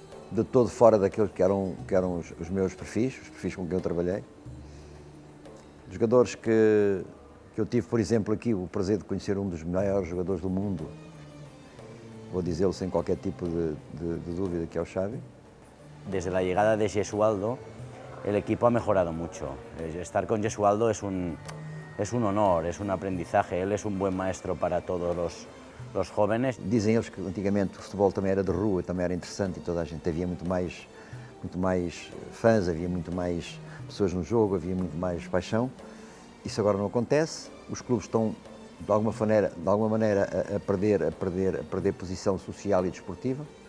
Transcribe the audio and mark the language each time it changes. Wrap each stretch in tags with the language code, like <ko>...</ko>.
<pt>de todo fora daqueles que eram os meus perfis, os perfis com quem eu trabalhei. Jogadores que eu tive, por exemplo, aqui o prazer de conhecer um dos maiores jogadores do mundo, vou dizê-lo sem qualquer tipo de dúvida, que é o Xavi.</pt> <es>Desde la llegada de Gesualdo, el equipo ha mejorado mucho. Estar con Gesualdo es un honor, es un aprendizaje. Él es un buen maestro para todos los jóvenes.</es> <pt>Dizem eles que antigamente o futebol também era de rua, também era interessante e toda a gente havia muito mais fãs, havia muito mais pessoas no jogo, havia muito mais paixão. Isso agora não acontece. Os clubes estão de alguma maneira a perder posição social e desportiva.</pt>